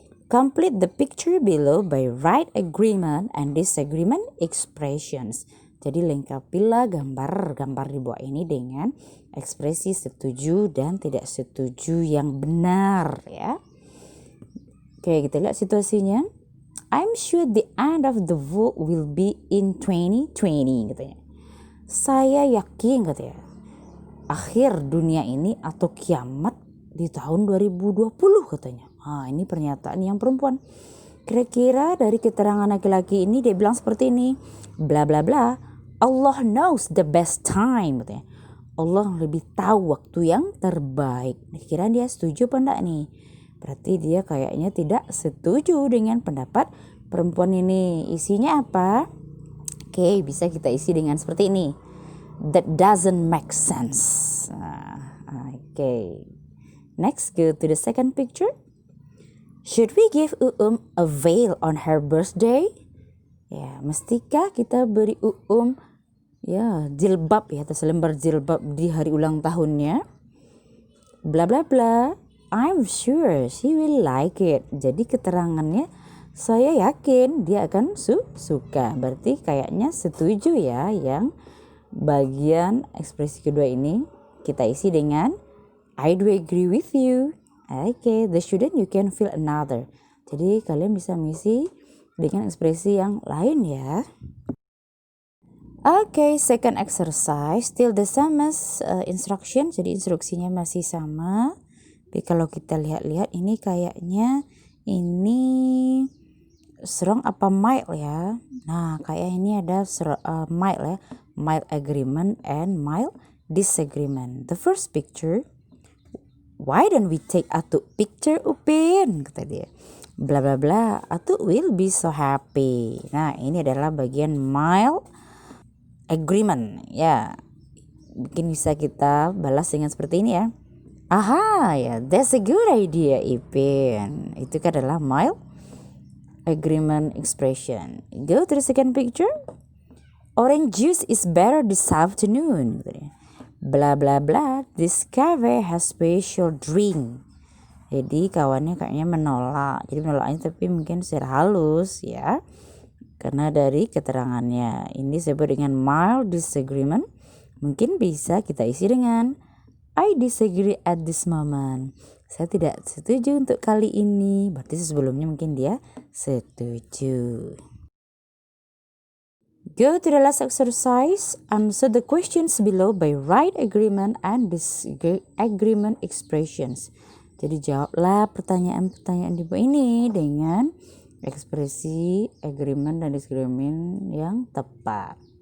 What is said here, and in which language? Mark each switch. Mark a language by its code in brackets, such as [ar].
[en] Complete the picture below by write agreement and disagreement expressions. [id] Jadi lengkapilah gambar-gambar di bawah ini dengan ekspresi setuju dan tidak setuju yang benar ya. Oke, kita lihat situasinya. [en] I'm sure the end of the world will be in 2020, [id] katanya. Saya yakin, katanya, akhir dunia ini atau kiamat di tahun 2020, katanya. Ini pernyataan yang perempuan. Kira-kira dari keterangan laki-laki ini dia bilang seperti ini, bla bla bla. [en] Allah knows the best time, [id] katanya. Allah lebih tahu waktu yang terbaik. Kira dia setuju apa enggak nih? Berarti dia kayaknya tidak setuju dengan pendapat perempuan ini. Isinya apa? Oke, bisa kita isi dengan seperti ini. [en] That doesn't make sense. Okay. Next, go to the second picture. Should we give a veil on her birthday? [id] Ya, mestikah kita beri ya jilbab ya atau selembar jilbab di hari ulang tahunnya? Bla bla bla. [en] I'm sure she will like it. [id] Jadi keterangannya saya yakin dia akan suka. Berarti kayaknya setuju ya yang bagian ekspresi kedua ini kita isi dengan [en] I do agree with you. Okay, the student you can feel another. [id] Jadi kalian bisa mengisi dengan ekspresi yang lain ya. [en] Okay, second exercise still the same as instruction. [id] Jadi instruksinya masih sama. Tapi kalau kita lihat-lihat ini kayaknya ini strong apa mild ya. Nah, kayak ini ada mild ya. [en] Mild agreement and mild disagreement. The first picture, why don't we take Atu picture, Upin? [id] Kata dia. [en] Bla bla bla, Atu will be so happy. [id] Nah, ini adalah bagian mild agreement ya. Mungkin bisa kita balas dengan seperti ini ya. [en] Aha, ya, that's a good idea, Ipin. [id] Itu kan adalah mild agreement expression. [en] Go to the second picture. Orange juice is better this afternoon. Bla bla bla, this cafe has special drink. [id] Jadi kawannya kayaknya menolak. Jadi menolaknya tapi mungkin secara halus ya. Karena dari keterangannya ini disebut dengan mild disagreement. Mungkin bisa kita isi dengan [en] I disagree at this moment. [id] Saya tidak setuju untuk kali ini. Berarti sebelumnya mungkin dia setuju. [en] Go to the last exercise. Answer the questions below by right agreement and disagreement expressions. [id] Jadi jawablah pertanyaan-pertanyaan di bawah ini dengan ekspresi agreement dan disagreement yang tepat.